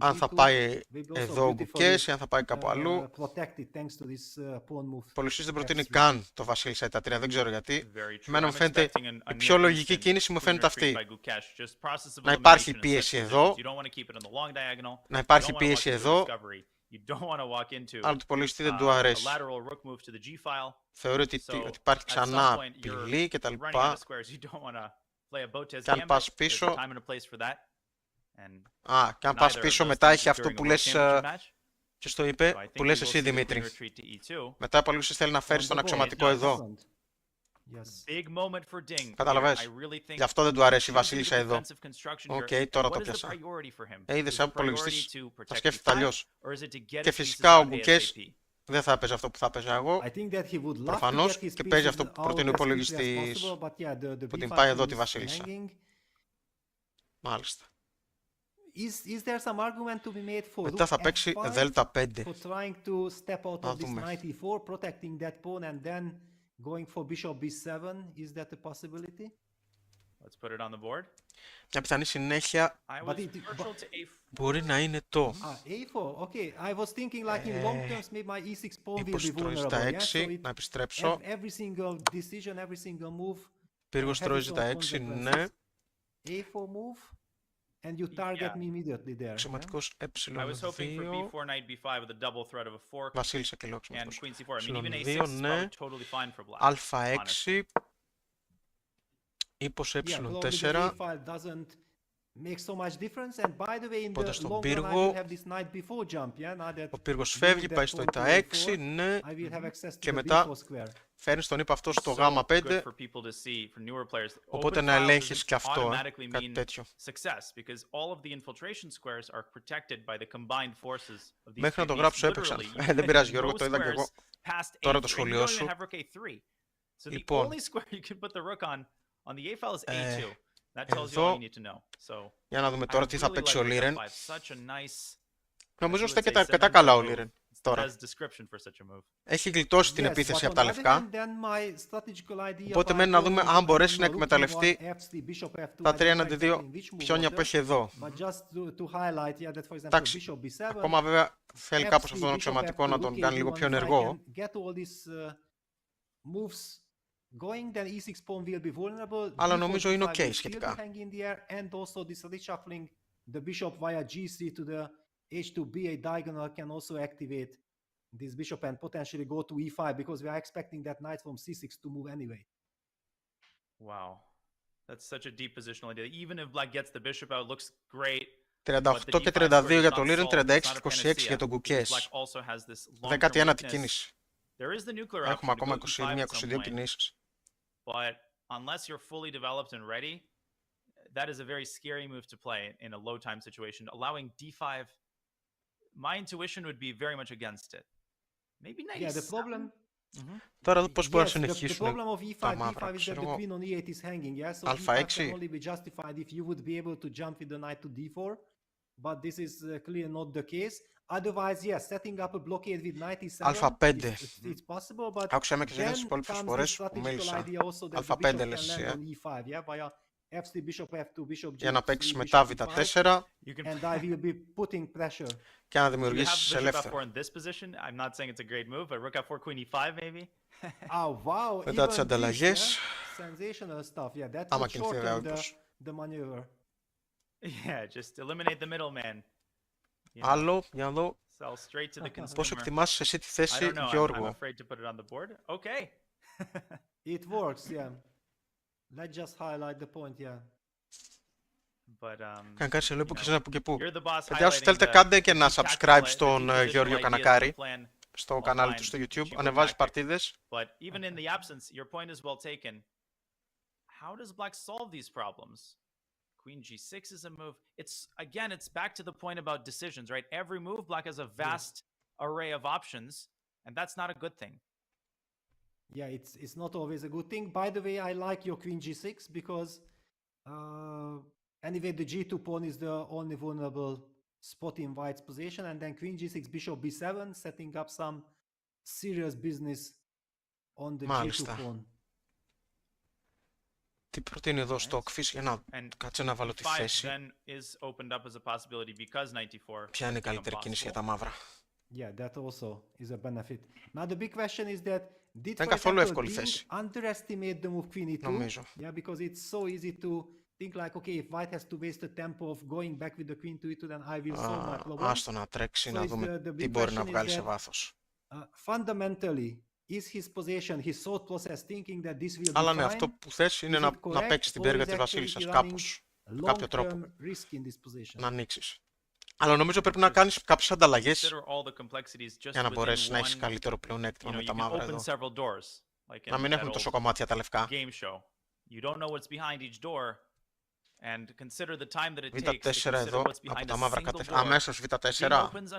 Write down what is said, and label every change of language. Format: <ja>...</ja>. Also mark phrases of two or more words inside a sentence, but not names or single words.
<el>αν θα g2, πάει</el> <en>will be also</en> <el>εδώ ο</el> <en>beautifully,</en> <el>Gukesh ή αν θα πάει κάπου αλλού.</el> <en>protected thanks to this pawn move.</en> <el>Ο Πολυσής δεν προτείνει f3. καν το βασίλισσα ή τα 3, δεν ξέρω γιατί.</el> <en>Very true.</en> <el>Εμένα μου</el> <en>I'm</en> <el>φαίνεται</el> <en>expecting a</en> <el>η πιο</el> <en>near</en> <el>λογική</el> <en>instant</en> <el>κίνηση μου</el> <en>queen</en> <el>φαίνεται</el> <en>retreat</en> <el>αυτή.</el> <en>by Gukesh. Just process of</en> <el>Να υπάρχει</el> <en>elimination in</en> <el>πίεση</el> <en>such</en> <el>εδώ.</el> <en>positions. You don't want to keep it on the long diagonal.</en> <el>Να</el> <en>You</en> <el>υπάρχει</el> <en>don't wanna</en> <el>πίεση</el> <en>walk into</en> <el>εδώ.</el> <en>discovery. You don't want to walk into</en> <el>Αλλά του Πολυσί δεν του</el> <en>a</en> <el>αρέσει.</el> <en>lateral rook move to the G file.</en> <el>Θεωρεί ότι</el> <en>So,</en> <el>υπάρχει</el> <en>at</en> <el>ξανά</el> <en>some point, you're</en> <el>απειλή κτλ.</el> <en>running out of squares. You don't want to play a Botez</en> <el>Και αν</el> <en>gambit.</en> <el>πας</el> <en>There's a</en> <el>πίσω.</el> <en>time and a place for that. And</en> <el>Και αν πας</el> <en>neither of</en> <el>πίσω</el> <en>those</en> <el>μετά</el> <en>things</en> <el>έχει</el> <en>is</en> <el>αυτό</el> <en>during a</en> <el>που</el> <en>world</en> <el>λες</el> <en>championship match.</en> <el>και στο</el> <en>So I</en> <el>είπε,</el> <en>think</en> <el>που</el> <en>we</en> <el>λες</el> <en>will</en> <el>εσύ</el> <en>see the queen</en> <el>Δημήτρη.</el> <en>retreat to E2.</en> <el>Μετά ο Πολυσής θέλει να φέρει</el> <en>On</en> <el>τον</el> <en>the board.</en> <el>αξιωματικό</el> <en>Yes.</en> <el>εδώ.</el> <en>Yes. Big moment for Ding.</en> <el>Καταλαβες.</el> <en>I really think</en> <el>Γι' αυτό δεν του αρέσει η</el> <en>he should do</en> <el>βασίλισσα</el> <en>the</en> <el>εδώ.</el> <en>defensive construction</en> <el>Οκ,</el> <en>here.</en> <el>τώρα</el> <en>What</en> <el>το</el> <en>is the</en> <el>πιάσα.</el> <en>priority for him?</en> <el>Είδες,</el> <en>Is</en> <el>σαν</el> <en>the</en> <el>υπολογιστής,</el> <en>priority to</en> <el>θα</el> <en>protect</en> <el>σκέφτεται</el> <en>E5,</en> <el>αλλιώς.</el> <en>or is it to get</en> <el>Και</el> <en>his</en> <el>φυσικά ο</el> <en>pieces out</en> <el>Gukesh</el> <en>ASAP?</en> <el>δεν θα έπαιζε αυτό που θα έπαιζα εγώ.</el> <en>I think that he would love to</en> <el>Προφανώς</el> <en>get his</en> <el>και παίζει</el> <en>pieces</en> <el>αυτό που</el> <en>out</en> <el>προτείνει ο</el> <en>as quickly as</en> <el>υπολογιστής</el> <en>possible, but yeah, the</en> <el>που την</el> <en>b5</en> <el>πάει εδώ</el> <en>queen</en> <el>τη</el> <en>is</en> <el>βασίλισσα.</el> <en>hanging.</en> <el>Μάλιστα.</el> <en>Is there some argument to be made for</en> <el>Μετά</el> <en>rook</en> <el>θα παίξει</el> <en>f5</en> <el>δέλτα 5.</el> <en>for trying to step out</en> <el>Να</el> <en>of this</en> <el>δούμε.</el> <en>knight e4, protecting that pawn and then going for bishop b7? Is that a possibility? Let's put it on the board.</en> <el>Μια πιθανή συνέχεια</el> <en>I But was it- partial to A4.</en> <el>μπορεί να είναι το a4.</el> <en>Okay, I was thinking like in long terms, maybe my e6 pawn will be</en> <el>ύπος τρώει</el> <en>vulnerable.</en> <el>στα</el> <en>Yeah, so</en> <el>6, να επιστρέψω.</el> <en>every single decision, every single move</en> <el>Πύργος</el> <en>has</en> <el>τρώει</el> <en>its</en> <el>στα</el> <en>own</en> <el>6,</el> <en>consequences.</en> <el>ναι.</el> <en>A4 move, and you target Yeah. me immediately there. Yeah?</en> <el>Αξιωματικός</el> <en>I was hoping for</en> <el>ε2,</el> <en>B4, knight B5 with a double threat of a fork</en> <el>βασίλισσα και λέω</el> <en>and</en> <el>αξιωματικός.</el> <en>queen C4. I mean, even A6</en> <el>ε2,</el> <en>is</en> <el>ναι.</el> <en>probably totally fine for black. honestly.</en> <el>Α6, ύπος</el> <en>Yeah, probably the ε4, a5 doesn't make so much difference. And by the way, in</en> <el>Πόντα</el> <en>the</en> <el>στον</el> <en>long run, I</en> <el>πύργο.</el> <en>will have this knight b4 jump. Yeah, now that</en> <el>ο πύργος</el> <en>you</en> <el>φεύγει,</el> <en>move</en> <el>πάει</el> <en>that</en> <el>στο</el> <en>pawn to</en> <el>η6,</el> <en>a4,</en> <el>ναι.</el> <en>I will have access to</en> <el>Και</el> <en>the</en> <el>μετά</el> <en>b4 square.</en> <el>φέρνεις τον ύπο αυτό στο</el> <en>So</en> <el>γάμα</el> <en>good</en> <el>5,</el> <en>for people to see, for newer players.</en> <el>οπότε</el> <en>Open</en> <el>να</el> <en>files</en> <el>ελέγχεις</el> <en>doesn't</en> <el>και αυτό,</el> <en>automatically</en> <el>κάτι</el> <en>mean</en> <el>τέτοιο.</el> <en>success, because all of the infiltration squares are protected by the combined forces of these</en> <el>Μέχρι να</el> <en>three</en> <el>το</el> <en>pieces.</en> <el>γράψω έπαιξαν.</el> <en>Literally, you</en> <el>Δεν</el> <en>can</en> <el>πειράζει</el> <en>hit</en> <el>Γιώργο,</el> <en>no</en> <el>το είδα και εγώ.</el> <en>squares past</en> <el>Τώρα το</el> <en>A3, and you</en> <el>σχολείο</el> <en>don't</en> <el>σου.</el> <en>even have rook A3. So the</en> <el>Λοιπόν.</el> <en>only square you can put the rook on the A file is A2. That tells you all you need to know. So</en> <el>Για να δούμε</el> <en>I</en> <el>τώρα τι θα</el> <en>really</en> <el>παίξει</el> <en>like</en> <el>ο</el> <en>rook</en> <el>Liren.</el> <en>F5. Such a nice,</en> <el>Νομίζω</el> <en>you would</en> <el>στέκεται</el> <en>say,</en> <el>αρκετά καλά ο</el> <en>sentimental</en> <el>Liren</el> <en>move. It's the</en> <el>τώρα.</el> <en>best description for such a move.</en> <el>Έχει γλιτώσει την</el> <en>Yes,</en> <el>επίθεση</el> <en>but</en> <el>από τα</el> <en>on the other</en> <el>λευκά.</el> <en>hand, then my strategical idea</en> <el>Οπότε</el> <en>by</en> <el>μένει να δούμε</el> <en>going</en> <el>αν μπορέσει</el> <en>to</en> <el>να</el> <en>rook</en> <el>εκμεταλλευτεί</el> <en>e1, f3, bishop f2,</en> <el>τα</el> <en>I</en> <el>3</el> <en>don't know</en> <el>έναντι 2</el> <en>exactly in which move</en> <el>πιόνια</el> <en>order,</en> <el>που έχει εδώ.</el> <en>but just to highlight, yeah, that for example,</en> <el>Εντάξει,</el> <en>bishop b7,</en> <el>ακόμα βέβαια θέλει κάπως</el> <en>f3,</en> <el>αυτόν τον</el> <en>bishop</en> <el>αξιωματικό</el> <en>f2,</en> <el>να τον</el> <en>rook</en> <el>κάνει λίγο</el> <en>a1,</en> <el>πιο</el> <en>if I</en> <el>ενεργό.</el> <en>can get all these moves going, then e6 pawn will be vulnerable.</en> <el>Αλλά</el> <en>d4,</en> <el>νομίζω είναι</el> <en>d5</en> <el>ok</el> <en>will still be</en> <el>σχετικά.</el> <en>hanging in the air, and also this reshuffling the bishop via g3 to the h2b8 diagonal can also activate this bishop and potentially go to e5 because we are expecting that knight from c6 to move anyway. Wow. That's such a deep positional idea. Even if black gets the bishop out, it looks great.</en> <el>38 και 32 για το Liren, 36-26 για τον Gukesh. 19η κίνηση. Έχουμε ακόμα 21-22 κινήσεις.</el> <en>But unless you're fully developed and ready, that is a very scary move to play in a low time situation. Allowing d5, my intuition would be very much against it. Maybe knight yeah, the problem.</en> <el>Τώρα εδώ πώς μπορεί να</el> <en>The</en> <el>συνεχίσουν</el> <en>problem of e5,</en> <el>τα μαύρα,</el> <en>d5 is that</en> <el>ξέρω</el> <en>the</en> <el>εγώ.</el> <en>queen on e8 is hanging, yeah? So e5</en> <el>Α6.</el> <en>can only be justified if you would be able to jump with the knight to d4, but this is clearly not the case. Otherwise, yes, setting up a blockade with knight e7,</en> <el>Α5.</el> <en>it's possible, but</en> <el>Άκουσα με και σε</el> <en>then</en> <el>τις υπόλοιπες</el> <en>comes the</en> <el>φορές που</el> <en>strategical</en> <el>μίλησα.</el> <en>idea also that the</en> <el>Α5</el> <en>bishop</en> <el>λες</el> <en>can</en> <el>εσύ,</el> <en>land on e5, yeah? Via f3, bishop f2, bishop g3,</en> <el>για να παίξεις μετά β4</el> <en>and I will be putting pressure.</en> <el>και να</el> <en>You have</en> <el>δημιουργήσεις</el> <en>bishop</en> <el>ελεύθερα.</el> <en>f4 in this position. I'm not saying it's a great move, but rook f4, queen e5 maybe. Oh wow!</en> <el>Μετά τις</el> <en>even this,</en> <el>ανταλλαγές,</el> <en>yeah? Sensational stuff. Yeah, that</en> <el>άμα</el> <en>would</en> <el>κινηθεί</el> <en>shorten</en> <el>βέβαια</el> <en>the maneuver. Yeah, just eliminate the middleman. You know,</en> <el>άλλο, για να δω</el> <en>sell straight to the consumer.</en> <el>πώς εκτιμάς εσύ τη</el> <en>I</en> <el>θέση</el> <en>don't know. I'm</en> <el>Γιώργο.</el> <en>afraid to put it on the board. Okay. It works, yeah. Let's just highlight the point, yeah. But</en> <el>Καν κάτι σε λέω που ξέρεις από και πού.</el> <en>you're the boss.</en> <el>Παιδιά, όσοι</el> <en>highlighting</en> <el>θέλετε</el> <en>the</en> <el>κάντε και ένα</el> <en>tactical,</en> <el>subscribe</el> <en>the</en> <el>στον</el> <en>deep positional</en> <el>Γεώργιο</el> <en>ideas of the</en> <el>Κανακάρη,</el> <en>plan</en> <el>στο κανάλι του</el> <en>online,</en> <el>στο</el> <en>which</en> <el>YouTube.</el> <en>you go</en> <el>Ανεβάζει</el> <en>back.</en> <el>παρτίδες.</el> <en>But even in the absence, your point is well taken. How does black solve these problems? Queen g6 is a move. It's back to the point about decisions, right? Every move, black has a vast array of options, and that's not a good thing. Yeah, it's not always a good thing. By the way, I like your queen g6 because anyway, the g2 pawn is the only vulnerable spot in white's position, and then queen g6, bishop b7, setting up some serious business on the</en> <el>Μάλιστα.</el> <en>g2 pawn.</en> <el>Τι προτείνει εδώ στο Κφίς για να κάτσε να βάλω τη θέση. Ποια είναι η καλύτερη κίνηση για τα μαύρα.</el> <en>Yeah, that also is a benefit. Now the big question is that did</en> <el>Δεν</el> <en>for</en> <el>καθόλου</el> <en>example</en> <el>εύκολη</el> <en>Ding</en> <el>θέση.</el> <en>underestimate the move queen e2?</en> <el>Νομίζω.</el> <en>Yeah, because it's so easy to think like, okay, if white has to waste the tempo of going back with the queen to e2, then I will solve my problem.</en> <el>Άστο να τρέξει, να δούμε τι μπορεί να βγάλει σε βάθος.</el> <en>Fundamentally, is his position, his thought process thinking that this will be</en> <el>Αλλά ναι,</el> <en>fine?</en> <el>αυτό που θες είναι να παίξεις την πέργα της βασίλισσας κάπως, με κάποιο τρόπο, να ανοίξεις. Αλλά νομίζω πρέπει να κάνεις κάποιες ανταλλαγές για να μπορέσεις να έχεις καλύτερο πλεονέκτημα με τα μαύρα εδώ. Να μην έχουν τόσο κομμάτια τα λευκά. Β4 εδώ, από τα μαύρα αμέσως Β4.</el>